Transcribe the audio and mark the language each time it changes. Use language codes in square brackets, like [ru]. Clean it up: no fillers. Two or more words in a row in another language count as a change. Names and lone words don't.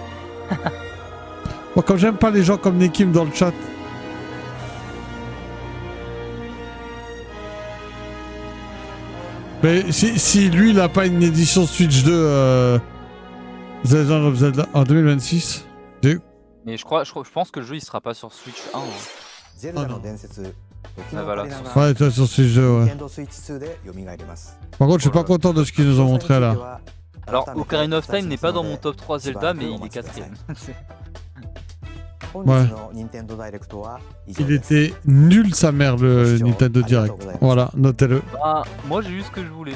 [fr] Moi, comme j'aime pas les gens comme Nekim dans le chat. Mais si lui, il a pas une édition Switch 2 Zelda of Zelda en 2026, Mais je pense que le jeu il sera pas sur Switch 1. Hein. [ja] ゼルダの伝説、時のオカリナが [fr] ouais, toi sur Switch 2, ouais. [ja] Nintendo Switch 2で蘇ります。 [fr] Par contre, je suis pas content de ce qu'ils nous ont montré là. Alors, Ocarina of Time n'est pas dans mon top 3 Zelda, mais il est 4ème. Ouais. Il était nul sa mère le Nintendo Direct. Voilà, notez-le. Bah, moi j'ai eu ce que je voulais.